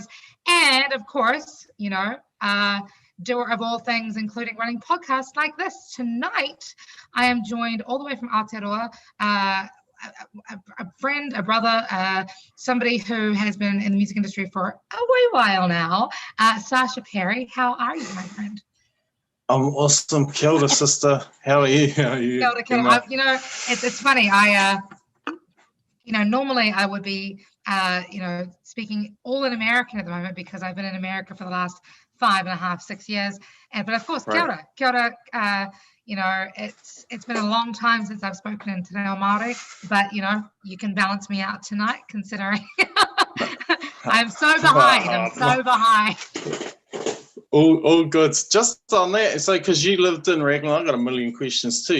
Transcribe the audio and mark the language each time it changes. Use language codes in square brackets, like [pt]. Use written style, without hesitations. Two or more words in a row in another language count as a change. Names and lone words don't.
[en] And of course, doer of all things, including running podcasts like this. Tonight, I am joined all the way from Aotearoa, a friend, a brother, somebody who has been in the music industry for a wee while now, Sasha Perry. How are you, my friend? I'm awesome. [mi] Kia ora, [en] sister. How are you? [mi] Kia ora, kia ora. [en] It's funny. Normally I would be, speaking all in American at the moment because I've been in America for the last 5.5, 6 years. But of course, [mi] kia ora, kia ora. [en] It's been a long time since I've spoken in Te Reo Māori, but you can balance me out tonight considering I'm so behind. All good. Just on that, so because you lived in Raglan, I've got a million questions too.